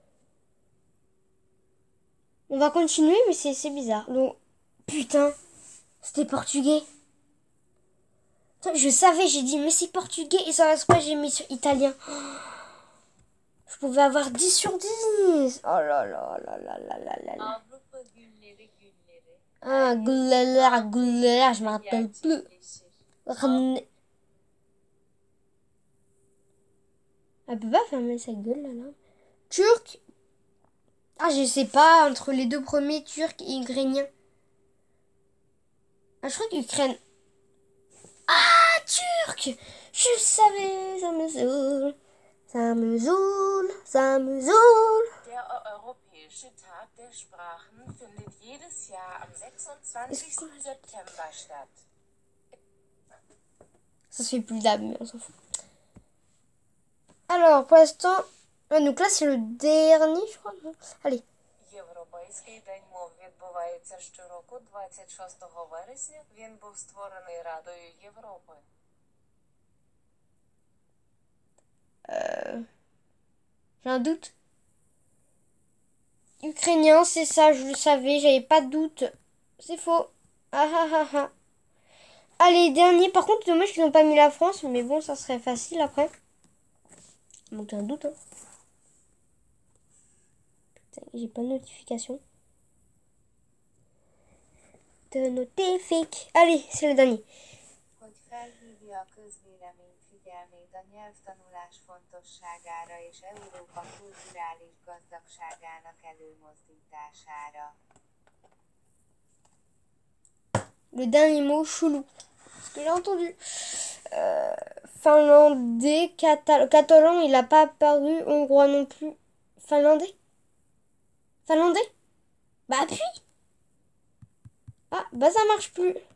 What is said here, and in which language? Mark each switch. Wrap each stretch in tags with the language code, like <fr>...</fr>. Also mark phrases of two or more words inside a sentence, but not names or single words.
<fr>On va continuer, mais c'est bizarre. Donc, putain, c'était portugais. Je savais, j'ai dit, mais c'est portugais. Et sans exprès, j'ai mis sur italien. Je pouvais avoir 10 sur 10. Oh là là là là là là là là.</fr> <tr>Avrupa günleri günleri.</tr> <fr>Ah, goulala, je me rappelle plus. Elle peut pas fermer sa gueule là. Turc. Ah, je sais pas, entre les deux premiers, turc et ukrainien. Ah, je crois qu'Ukraine. Ah, turc! Je savais, ça me saoule. Ça me saoule, ça me saoule.</fr> <de>Der Europäische Tag der Sprachen findet jedes Jahr am 26. September statt.</de> <fr>Ça se fait plus d'âme, mais on s'en fout. Alors, pour l'instant... donc là, c'est le dernier, je crois. Allez.</fr> <uk>Європейський день мов відбувається щороку 26 вересня. Він був створений Радою Європи.</uk> <fr>J'ai un doute. Ukrainien, c'est ça, je le savais, j'avais pas de doute. C'est faux. Ah ah ah ah. Allez, dernier. Par contre, dommage qu'ils n'ont pas mis la France, mais bon, ça serait facile après. Donc j'ai un doute. Hein. Putain, j'ai pas de notification. De notifique. Allez, c'est le dernier.</fr> <hu>Hogy felhívja a közvélemény figyelmét a nyelvtanulás fontosságára és Európa kulturális gazdagságának előmozdítására.</hu> <fr>Le dernier mot, chelou. Ce que j'ai entendu. Finlandais, catalan, il n'a pas apparu. Hongrois non plus. Finlandais? Finlandais? Bah appuie. Ah, bah ça marche plus.</fr>